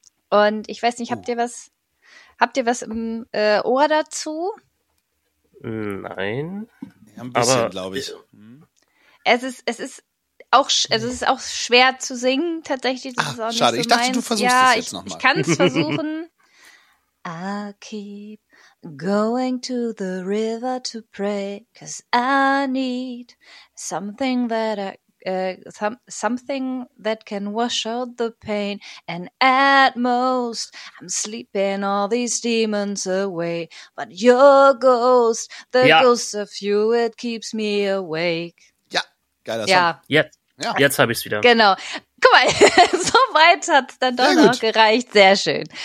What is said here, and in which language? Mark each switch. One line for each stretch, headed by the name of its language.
German: Und ich weiß nicht, habt ihr was im Ohr dazu? Nein. Ein bisschen, glaube ich. Es ist auch schwer zu singen, tatsächlich. Das ach, ist auch schade. Nicht so ich meins. Dachte, du versuchst ja, das jetzt nochmal. Ich kann es versuchen.
English: I keep going to the river to pray, 'cause I need something that I something that can wash out the pain, and at most I'm sleeping all these demons away, but your ghost, the ghost of you, it keeps me awake.
German: Ja, geiler ja. Song. Jetzt habe ich's wieder. Genau. Guck mal, so weit hat's dann doch noch gereicht. Sehr schön.